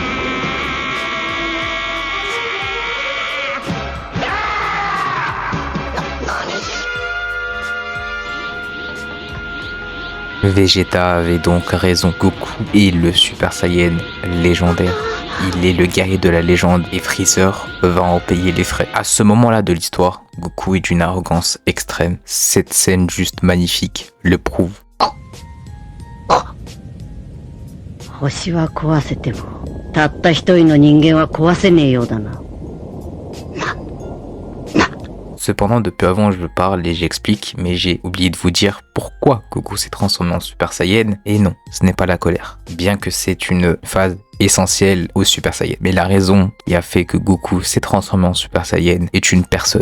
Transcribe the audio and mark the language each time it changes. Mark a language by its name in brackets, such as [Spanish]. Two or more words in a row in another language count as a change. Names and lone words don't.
[French] Vegeta avait donc raison, Goku est le Super Saiyan légendaire. Il est le guerrier de la légende et Freezer va en payer les frais. À ce moment-là de l'histoire, Goku est d'une arrogance extrême. Cette scène juste magnifique le prouve. [Japanese] 星は壊せても、たった一人の人間は壊せねえようだな。 [French] Cependant, depuis avant, je parle et j'explique, mais j'ai oublié de vous dire pourquoi Goku s'est transformé en Super Saiyan. Et non, ce n'est pas la colère. Bien que c'est une phase essentielle au Super Saiyan. Mais la raison qui a fait que Goku s'est transformé en Super Saiyan est une personne.